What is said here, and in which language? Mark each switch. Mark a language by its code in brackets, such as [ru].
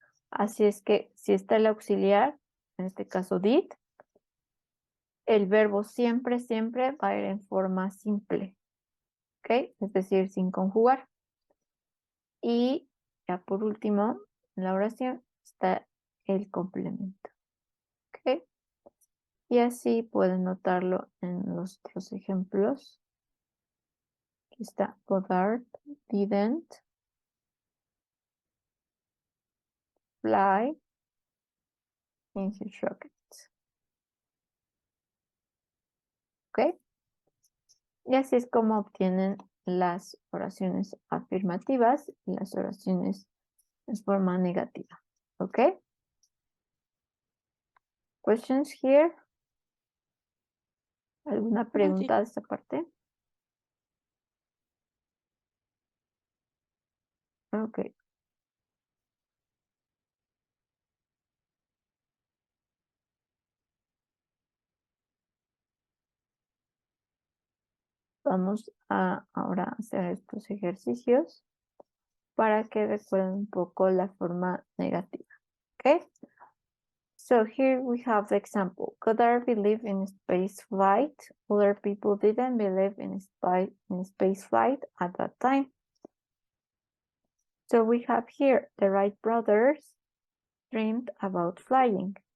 [es] Así es que si está el auxiliar, en este caso did, el verbo siempre va a ir en forma simple. ¿Ok? Es decir, sin conjugar. Y ya por último, en la oración está el complemento. ¿Ok? Y así pueden notarlo en los otros ejemplos. Aquí está [en] Goddard, didn't, fly in his rocket. [es] ¿Ok? Y así es como obtienen las oraciones afirmativas y las oraciones en forma negativa. ¿Ok? [en] questions here? [es] ¿Alguna No, sí. pregunta de esta parte? Ok. Vamos a ahora hacer estos ejercicios para que recuerden un poco la forma negativa. [en] Okay? So here we have the example. Goddard believed in space flight. Other people didn't believe in space flight at that time. So we have here the Wright brothers dreamed about flying.